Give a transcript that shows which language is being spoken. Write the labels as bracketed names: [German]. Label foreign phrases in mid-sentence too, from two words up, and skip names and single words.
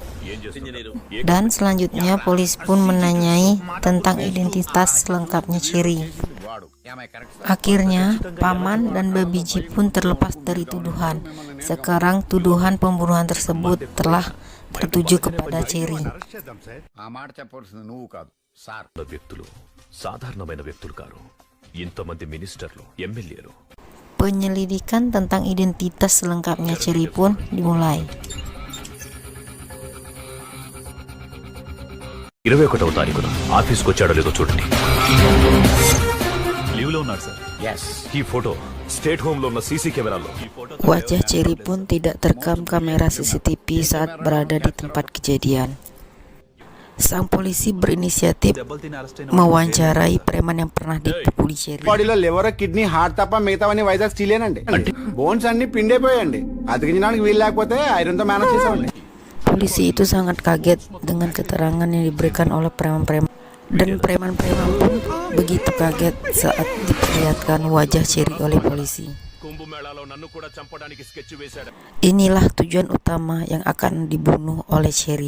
[Indonesian] Dan selanjutnya polisi pun menanyai tentang identitas lengkapnya Ceri. Akhirnya paman dan Babiji pun terlepas dari tuduhan. Sekarang tuduhan pembunuhan tersebut telah tertuju kepada Ceri. [Telugu] వ్యక్తులు సాధారణమైన వ్యక్తులు కారు. ఇంతమంది మినిస్టర్లు, ఎమ్మెల్యేలు. [Indonesian] Penyelidikan tentang identitas lengkapnya Ceri pun dimulai. [Telugu] 21వ తారీఖున ఆఫీస్కి వచ్చాడో లేదో చూడండి. లీవ్ లో ఉన్నాడు సార్. ఈ [English] photo state home [Telugu] లో ఉన్న సీసీ కెమెరాలో [Indonesian] Wajah Ceri pun tidak terekam kamera CCTV saat berada di tempat kejadian. Sang polisi berinisiatif mewawancarai preman yang pernah dipukuli Ceri. [Telugu] బాడీలో [English] liver kidney heart [Telugu] తప్ప మిగతావన్నీ వైజాగ్ స్టీలేనండి. బోన్స్ అన్ని పిండైపోయాయండి. అతికించడానికి వీలు లేకపోతే ఐరన్ తో మేనేజ్ చేసామండి. [Indonesian] Polisi itu sangat kaget dengan keterangan yang diberikan oleh preman-preman. Dan preman-preman pun begitu kaget saat diperlihatkan wajah Ceri oleh polisi. Inilah tujuan utama yang akan dibunuh oleh Ceri.